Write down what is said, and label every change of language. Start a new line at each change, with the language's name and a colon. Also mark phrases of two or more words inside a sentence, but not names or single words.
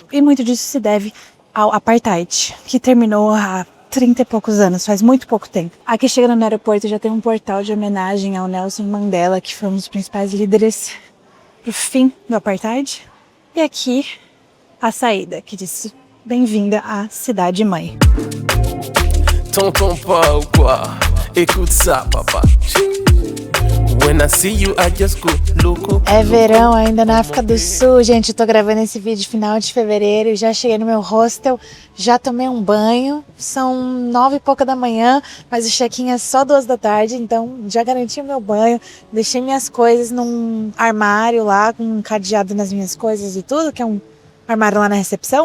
Portuguese: E muito disso se deve ao apartheid, que terminou há 30 e poucos anos, faz muito pouco tempo. Aqui chegando no aeroporto já tem um portal de homenagem ao Nelson Mandela, que foi um dos principais líderes pro fim do apartheid. E aqui a saída, que diz: bem-vinda à cidade-mãe.
French: Tonton pas ou quoi? Écoute ça, papa.
English: When I see you, I just go louco.
Portuguese: É verão ainda na África do Sul, gente. Eu tô gravando esse vídeo final de fevereiro. Já cheguei no meu hostel, já tomei um banho. São 9 e pouca da manhã, mas o check-in é só 2 da tarde. Então já garanti o meu banho. Deixei minhas coisas num armário lá, com um cadeado nas minhas coisas e tudo, que é um armário lá na recepção.